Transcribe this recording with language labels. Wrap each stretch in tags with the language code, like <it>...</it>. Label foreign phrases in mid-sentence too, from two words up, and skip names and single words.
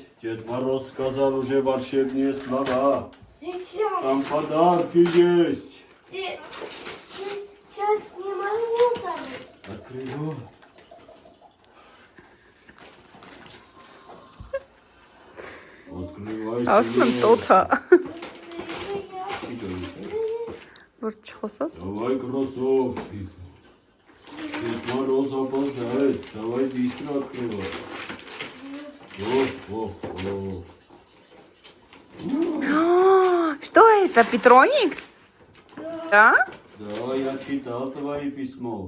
<ru>Дед Мороз сказал уже волшебные слова. Сейчас. Там подарки есть. Сейчас не могу забыть. Открывай. Открывай.</ru> <hy>Ասում եմ</hy> <ru>сынок. տոթա, Давай,</ru> <hy>որ չխոսաս։</hy> <ru>красавчик. Дед Мороз опоздает. Давай быстро открывай. О. Что это, Петроникс? Да? Да, я читал твои письмо.</ru>